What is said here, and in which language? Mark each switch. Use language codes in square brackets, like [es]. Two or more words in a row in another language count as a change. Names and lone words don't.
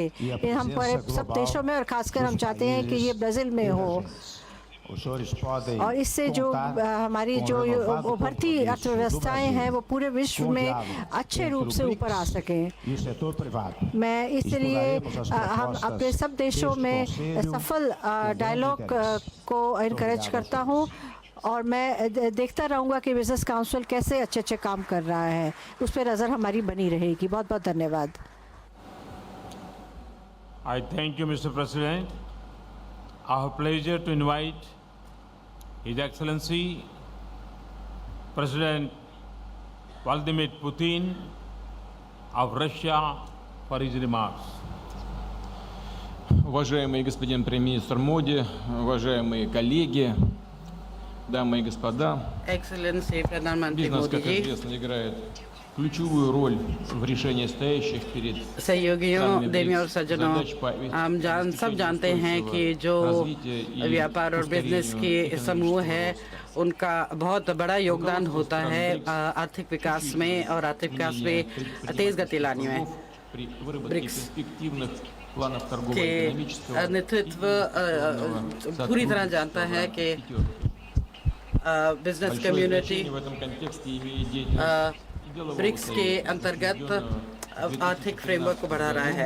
[hi] हम सब देशों में और खासकर हम चाहते हैं कि ये ब्राज़ील में हो, और इससे जो हमारी जो उभरती अर्थव्यवस्थाएं हैं वो पूरे विश्व में अच्छे रूप से ऊपर आ सकें। मैं इसलिए हम अपने सब देशों में सफल डायलॉग को इनकरेज करता हूँ, और मैं देखता रहूँगा कि [en] business council [hi] कैसे अच्छे काम कर रहा है, उस पर नज़र हमारी बनी रहेगी। बहुत बहुत धन्यवाद। [en] I thank you, Mr. President. I have pleasure to invite His Excellency President Vladimir Putin of Russia for his remarks. [ru] Уважаемый господин премьер-министр Моди, уважаемые коллеги, дамы и господа, [hi] Excellency Pradhan Mantri [ru] бизнес, [hi] Modi [ru] как [hi] ji, [ru] известно, играет ключевую роль в решении стоящих перед [hi] सहयोगियों, देवियों और सज्जनों, हम सब जानते हैं कि जो व्यापार और बिजनेस के समूह है उनका बहुत बड़ा योगदान होता है आर्थिक विकास में और आर्थिक विकास में तेज गति लाने में। ब्रिक्स के नेतृत्व पूरी तरह जानता है कि [en] business community [hi] ब्रिक्स के अंतर्गत आर्थिक फ्रेमवर्क को बढ़ा रहा है।